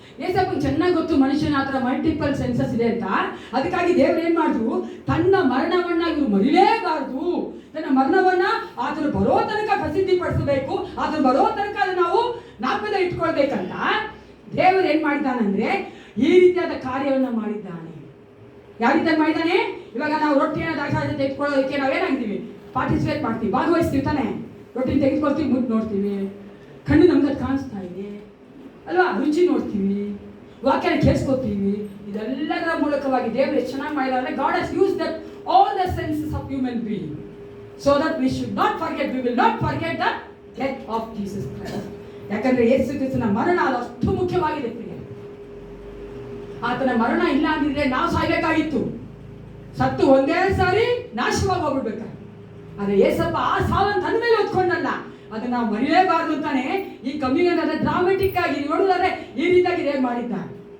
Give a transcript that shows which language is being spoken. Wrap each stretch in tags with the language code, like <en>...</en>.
<kn>ಏಸಪ್ಪ ಚೆನ್ನಾಗಿ ಗೊತ್ತು ಮನುಷ್ಯನ ಹತ್ರ ಮಲ್ಟಿಪಲ್ ಸೆನ್ಸಸ್ ಇದೆ ಅಂತ. ಅದಕ್ಕಾಗಿ ದೇವರು ಏನ್ ಮಾಡಿದ್ರು, ತನ್ನ ಮರಣವನ್ನ ಇವರು ಮರಿಲೇಬಾರ್ದು, ತನ್ನ ಮರಣವನ್ನ ಆತನು ಬರೋ ತನಕ ಪ್ರಸಿದ್ಧಿ ಪಡಿಸಬೇಕು, ಆತನು ಬರೋ ತನಕ ಅದು ನಾವು ಜ್ಞಾಪಕದ ಇಟ್ಕೊಳ್ಬೇಕಂತ ದೇವರು ಏನ್ ಮಾಡಿದ್ದಾನಂದ್ರೆ ಈ ರೀತಿಯಾದ ಕಾರ್ಯವನ್ನ ಮಾಡಿದ್ದಾನೆ. ಯಾವ ರೀತಿಯಾಗಿ ಮಾಡಿದ್ದಾನೆ? ಇವಾಗ ನಾವು ರೊಟ್ಟಿಯನ್ನು ದಾಖಲಾತಿ ತೆಗೆದುಕೊಳ್ಳೋದಕ್ಕೆ ನಾವೇನಾಗಿದ್ದೀವಿ, ಪಾರ್ಟಿಸಿಪೇಟ್ ಮಾಡ್ತೀವಿ, ಭಾಗವಹಿಸ್ತೀವಿ ತಾನೆ. ರೊಟ್ಟಿನ ತೆಗೆದುಕೊಳ್ತೀವಿ, ಮುದ್ದು ನೋಡ್ತೀವಿ, ಕಣ್ಣು ನಮ್ಗೆ ಕಾಣಿಸ್ತಾ ಇದೆ ಅಲ್ವಾ, ರುಚಿ ನೋಡ್ತೀವಿ, ವಾಕ್ಯನ ಕೇಳಿಸ್ಕೊತೀವಿ. ಇದೆಲ್ಲದರ ಮೂಲಕವಾಗಿ ದೇವರು ಎಷ್ಟು ಚೆನ್ನಾಗಿ ಮಾಡಿದ್ದಾರೆ.</kn> <en>God has use that all the senses of human being so that we should not forget, we will not forget the death of Jesus Christ.</en> <kn>ಯಾಕಂದ್ರೆ ಯೇಸು ಕ್ರಿಸ್ತನ ಮರಣ ಅದು ಅಷ್ಟು ಮುಖ್ಯವಾಗಿದೆ ಪ್ರಿಯ. ಆತನ ಮರಣ ಇಲ್ಲ ಅಂದಿದ್ರೆ ನಾವು ಸಾಯ್ಬೇಕಾಗಿತ್ತು, ಸತ್ತು ಒಂದೇ ಸಾರಿ ನಾಶವಾಗಿ ಹೋಗ್ಬಿಡ್ಬೇಕಾದ್ರೆ. ಆದ್ರೆ ಯೇಸಪ್ಪ ಆ ಸಾವನ್ನು ತನ್ನ ಮೇಲೆ ಹೊತ್ಕೊಂಡಲ್ಲ, ಅದನ್ನ ನಾವು ಮರೆಯಲೇಬಾರ್ದು ಅಂತಾನೆ ಈ ಕಮ್ಯುನಿಯನ್ ಅದ ಡ್ರಾಮೆಟಿಕ್ ಆಗಿ ನೋಡಿದ್ರೆ ಈ ರೀತಿಯಾಗಿ ದೇವ್ ಮಾಡಿದ್ದಾರೆ.</kn>